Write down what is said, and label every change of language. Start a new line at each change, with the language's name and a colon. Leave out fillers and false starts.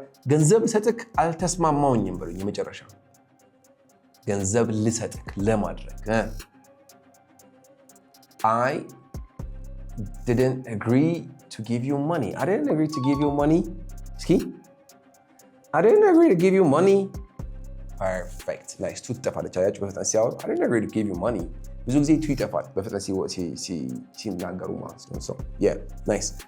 Amharic: ገንዘብ ልሰጥክ አልተስማማውኝም በሉኝ። የመጨረሻ ገንዘብ ልሰጥክ ለማድረግ
English: I didn't agree to give you money. I didn't agree to give you money. እስኪ I didn't agree to give you money. Perfect. Nice.
Amharic: ቱ ትጠፋለች። አያችሁ በፍጥነት ሲያወሩ
English: I didn't agree to give you money.
Amharic: ብዙ ጊዜ ቱ ይጠፋል በፍጥነት ሲናገሩ ማለት ነው።
English: So yeah, nice.